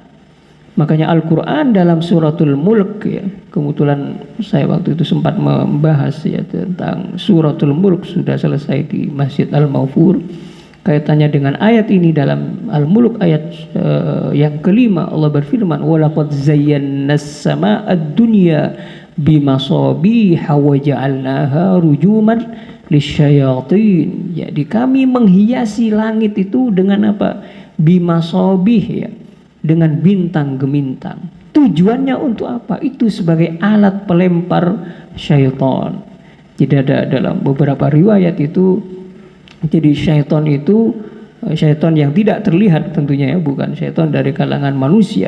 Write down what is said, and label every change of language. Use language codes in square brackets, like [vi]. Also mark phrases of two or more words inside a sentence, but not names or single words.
[id] Makanya Al-Quran dalam suratul Mulk ya, kebetulan saya waktu itu sempat membahas ya tentang suratul Mulk, sudah selesai di Masjid Al-Maufur. Kaitannya dengan ayat ini dalam Al-Mulk ayat yang kelima, Allah berfirman, [ar] ولقد زينا السماء الدنيا بمصابيح وجعلناها رجوما للشياطين. [id] Jadi kami menghiasi langit itu dengan apa? Bimasabih ya, dengan bintang gemintang. Tujuannya untuk apa? Itu sebagai alat pelempar syaitan. Jadi ada dalam beberapa riwayat itu, jadi syaitan itu syaitan yang tidak terlihat tentunya ya, bukan syaitan dari kalangan manusia.